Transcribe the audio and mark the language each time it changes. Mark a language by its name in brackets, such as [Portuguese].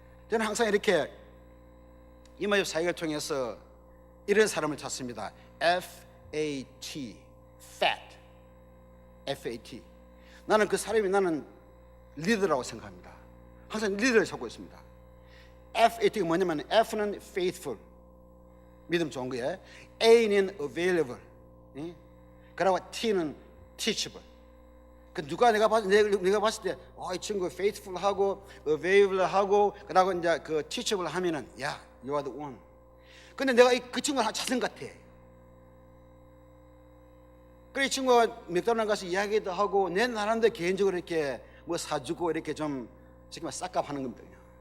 [Korean] 저는 항상 이렇게 이마집 사역을 통해서 이런 사람을 찾습니다. FAT, FAT, FAT. 나는 그 사람이 나는 리더라고 생각합니다. 항상 리더를 찾고 있습니다. FAT가 뭐냐면 F는 faithful, 믿음 좋은 거예요. A는 available, 그리고 T는 teachable. 그 누가 내가 봤을 때, 이 친구 faithful하고 available하고 그리고 이제 그 teachable 하면은 야, [English] you are the one. [Korean] 근데 내가 그 친구를 찾은 것 같아. 그래 이 친구가 맥도날드 가서 이야기도 하고 내 나름대로 개인적으로 이렇게 뭐 사주고 이렇게 좀 지금 싹값하는 겁니다.